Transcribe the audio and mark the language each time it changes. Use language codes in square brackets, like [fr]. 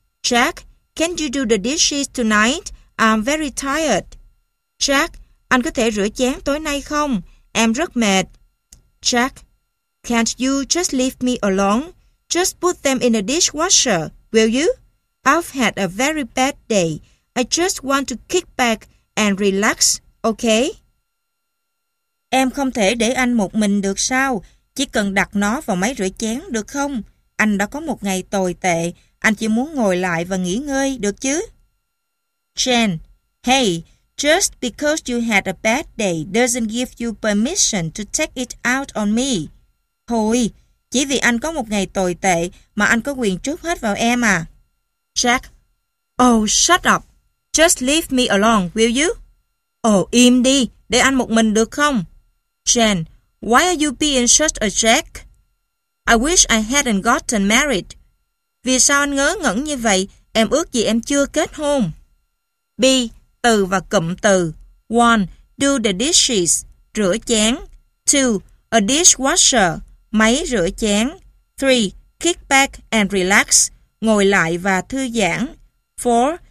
[en] Jack, can you do the dishes tonight? I'm very tired. [vi] Jack, anh có thể rửa chén tối nay không? Em rất mệt. [en] Jack, can't you just leave me alone? Just put them in the dishwasher, will you? I've had a very bad day. I just want to kick back and relax, okay? [vi] Em không thể để anh một mình được sao? Chỉ cần đặt nó vào máy rửa chén được không? Anh đã có một ngày tồi tệ. Anh chỉ muốn ngồi lại và nghỉ ngơi, được chứ? [en] Jen, hey, just because you had a bad day doesn't give you permission to take it out on me. [vi] Thôi, chỉ vì anh có một ngày tồi tệ mà anh có quyền trút hết vào em à. [en] Jack, oh, shut up. Just leave me alone, will you? [vi] Oh, im đi, để anh một mình được không? [en] Jen, why are you being such a jack? I wish I hadn't gotten married. [vi] Vì sao anh ngớ ngẩn như vậy? Em ước gì em chưa kết hôn. B. Từ và cụm từ. 1. [en] Do the dishes. [vi] Rửa chén. [en] 2. A dishwasher. [vi] Máy rửa chén. [en] 3. Kick back and relax. [vi] Ngồi lại và thư giãn. 4.